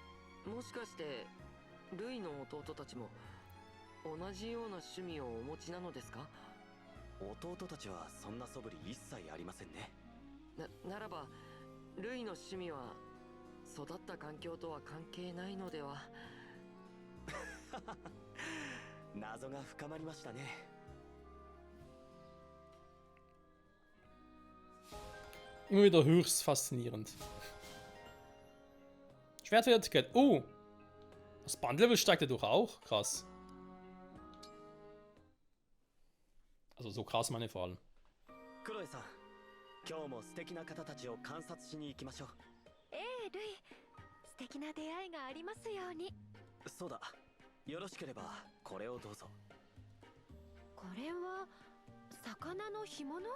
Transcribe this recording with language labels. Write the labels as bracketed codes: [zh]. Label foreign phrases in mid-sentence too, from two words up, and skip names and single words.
[ja] もしかしてルイの弟たちも同じような趣味をお持ちなのですか？弟たちはそんな素振り一切ありませんね。ならばルイの趣味は育った環境とは関係ないのでは。謎が深まりましたね。 [de] Immer wieder höchst faszinierend. Schwertfertigkeit. Oh! Das Bandlevel steigt dadurch auch. Krass. Also so krass meine vor allem. [ja] クロエさん、今日も素敵な方たちを観察しに行きましょう。ええ、ルイ。素敵な出会いがありますように。そうだ。よろしければこれをどうぞ。これは魚の干物？